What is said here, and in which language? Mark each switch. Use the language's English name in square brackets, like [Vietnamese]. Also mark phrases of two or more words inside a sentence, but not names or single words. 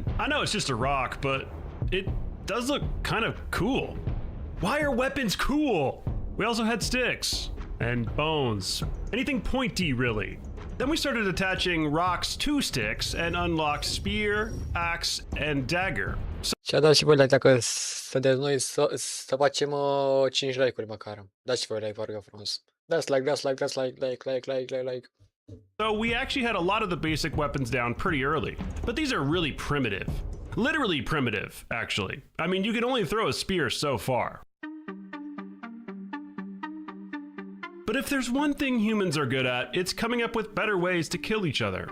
[English] I know it's just a rock, but it does look kind of cool. Why are weapons cool? We also had sticks and bones. Anything pointy, really. Then we started attaching rocks to sticks and unlocked spear, axe, and dagger. [Romanian] Și a dat și voi like dacă sunteți noi să facem 5 like-uri măcar. Dați și voi like, vă rog frumos. Dați like. [English] So we actually had a lot of the basic weapons down pretty early, but these are really primitive. Literally primitive, actually. I mean, you can only throw a spear so far. But if there's one thing humans are good at, it's coming up with better ways to kill each other.